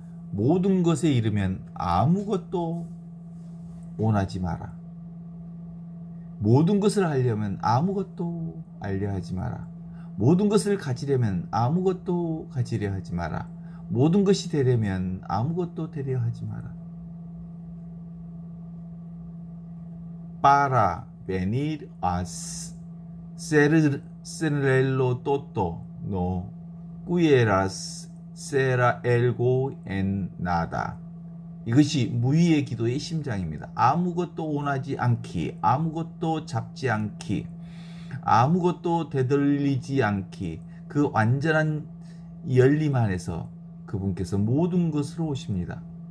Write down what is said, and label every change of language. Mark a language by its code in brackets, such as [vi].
[ko] 모든 것에 이르면 아무것도 원하지 마라. 모든 것을 알려면 아무것도 알려 하지 마라. 모든 것을 가지려면 아무것도 가지려 하지 마라. 모든 것이 되려면 아무것도 되려 하지 마라. [es] Para venir a ser el todo no quieras ser algo en nada. [ko] 이것이 무의의 기도의 심장입니다. 아무것도 원하지 않기, 아무것도 잡지 않기, 아무것도 되돌리지 않기. 그 완전한 열림 안에서 그분께서 모든 것으로 오십니다.